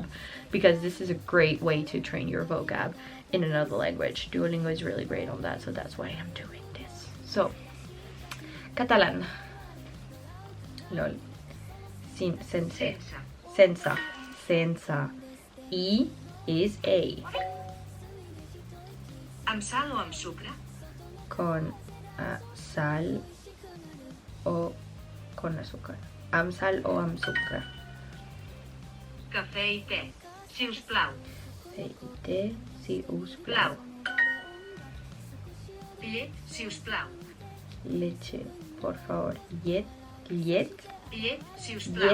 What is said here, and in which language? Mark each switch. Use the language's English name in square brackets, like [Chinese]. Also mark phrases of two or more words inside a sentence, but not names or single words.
[English] Because this is a great way to train your vocab in another language. Duolingo is really great on that. So that's why I'm doing this. So, Catalan. Lol. Sensa. E is A. [Catalan] Amb sal o amb sucre? [Spanish] Con sal o con azúcar. [Catalan] Amb sal o amb sucre. Cafè i te, si us plau. Cafè i te, si us plau. Llet, si us plau. [Spanish] Leche, por favor. Llet, [Catalan] Llet, si us plau.